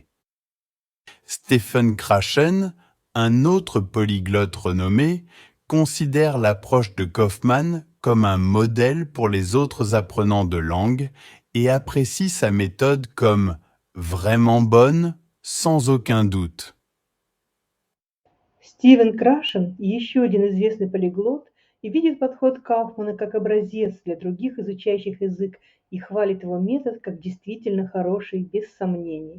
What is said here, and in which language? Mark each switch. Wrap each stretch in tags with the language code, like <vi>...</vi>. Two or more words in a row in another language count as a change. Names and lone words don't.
<fr>Stephen Krashen, un autre polyglotte renommé, considère l'approche de Kaufman comme un modèle pour les autres apprenants de langue et apprécie sa méthode comme vraiment bonne, sans aucun doute.</fr> <ru>Стивен Крашен, еще один известный полиглот, и видит подход Кауфмана как образец для других изучающих язык и хвалит его метод как действительно хороший, без сомнений.</ru>